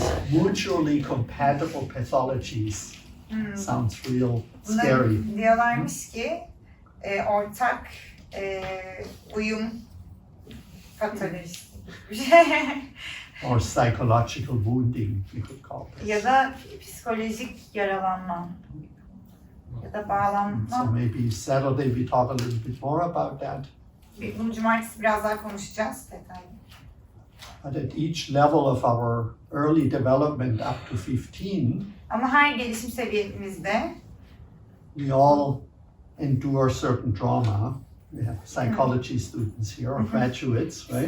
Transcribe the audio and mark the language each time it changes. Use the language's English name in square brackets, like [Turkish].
[English] mutually compatible pathologies. Sounds real [Turkish] Bunlar [English] scary. [Turkish] diyorlarmış ki ortak uyum patolojisi [English] or psychological wounding, we could call this. [Turkish] Ya da psikolojik yaralanma. Ya da bağlanma. [English] So maybe Saturday we talk a little bit more about that. [Turkish] Bunu cumartesi biraz daha konuşacağız detaylı. [English] But at each level of our early development up to 15, [Turkish] Ama her gelişim seviyemizde [English] we all endure certain trauma. We have psychology students here, or graduates, right?